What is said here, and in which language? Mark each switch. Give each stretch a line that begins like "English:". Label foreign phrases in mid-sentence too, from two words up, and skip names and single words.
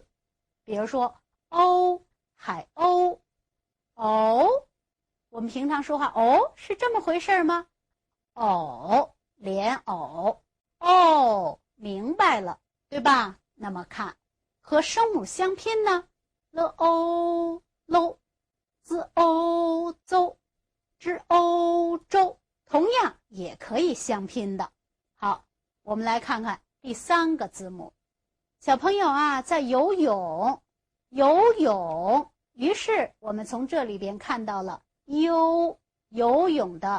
Chinese: 比如说，哦，海鸥，哦，我们平常说话，哦，是这么回事吗？藕，莲藕，哦，明白了，对吧？那么看，和声母相拼呢 ，l o lo， z o zo， z o 周，同样也可以相拼的。好，我们来看看第3个字母。小朋友啊，在游泳，游泳，于是我们从这里边看到了游泳的。